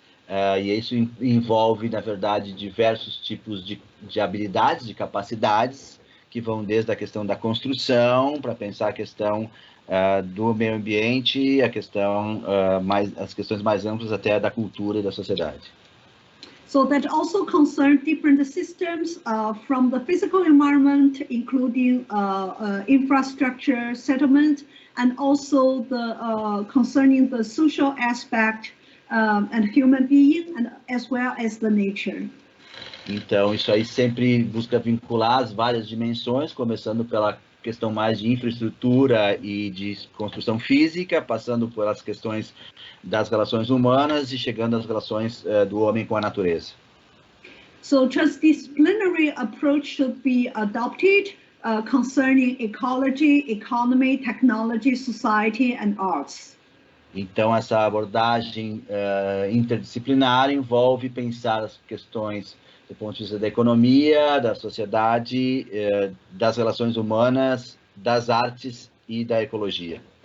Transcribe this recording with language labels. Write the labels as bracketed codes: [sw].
[pt] E isso envolve, na verdade, diversos tipos de habilidades, de capacidades, que vão desde a questão da construção, para pensar a questão do meio ambiente, as questões mais amplas até da cultura e da sociedade. [en] So that also concerns different systems from the physical environment, including infrastructure, settlement, and also concerning the social aspect and human being, and as well as the nature. [pt] Então, isso aí sempre busca vincular as várias dimensões, começando pela questão mais de infraestrutura e de construção física, passando pelas questões das relações humanas e chegando às relações do homem com a natureza. [en] So transdisciplinary approach should be adopted concerning ecology, economy, technology, society, and arts. [pt] Então, essa abordagem interdisciplinar envolve pensar as questões do ponto de vista da economia, da sociedade, das relações humanas, das artes e da ecologia.